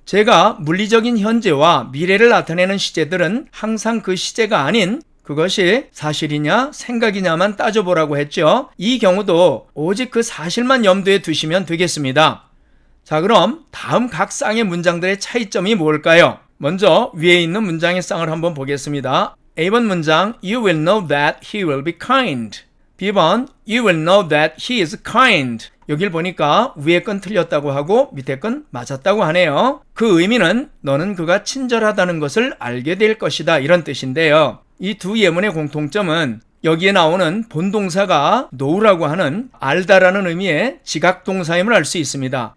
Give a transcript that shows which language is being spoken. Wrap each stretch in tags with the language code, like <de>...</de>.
<ko>제가 물리적인 현재와 미래를 나타내는 시제들은 항상 그 시제가 아닌 그것이 사실이냐 생각이냐만 따져보라고 했죠. 이 경우도 오직 그 사실만 염두에 두시면 되겠습니다. 자, 그럼 다음 각 쌍의 문장들의 차이점이 뭘까요? 먼저 위에 있는 문장의 쌍을 한번 보겠습니다. A번 문장</ko> <en>You will know that he will be kind. B번 You will know that he is kind.</en> <ko>여길 보니까 위에 건 틀렸다고 하고 밑에 건 맞았다고 하네요. 그 의미는 너는 그가 친절하다는 것을 알게 될 것이다, 이런 뜻인데요. 이 두 예문의 공통점은 여기에 나오는 본동사가 know라고 하는 알다라는 의미의 지각동사임을 알 수 있습니다.</ko>